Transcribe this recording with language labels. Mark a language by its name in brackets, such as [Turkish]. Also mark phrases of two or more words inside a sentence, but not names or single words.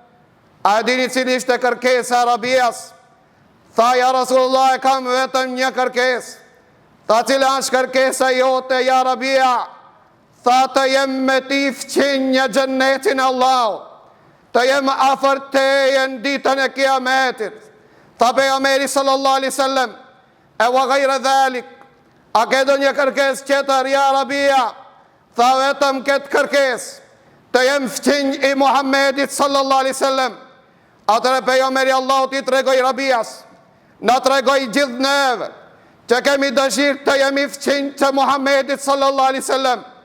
[Albanian] A dini cili ishte kërkesa e Rabias? Tha: [Arabic] يا رسول الله, [Albanian] e kam vetëm një kërkesë. Tha: cila është kërkesa jote ja Rabia? Tha: të jem me ti fqin një gjennetin Allah, të jem afër teje në ditën e kiametit. Tha pejgamberi [Arabic] صلى الله عليه وسلم: [Albanian] e [Arabic] وغير ذلك, [Albanian] a ke do një kërkesë tjetër ja Rabia? Tha: vetëm këtë kërkesë, të jem fqin i Muhammedit [Arabic] صلى الله عليه وسلم. [Albanian] Atëre pejgamberi Allah ti tregoj Rabias, na tregoj gjithë neve që kemi dëshirë të jemi fqin të Muhammedit [Arabic] صلى الله عليه وسلم.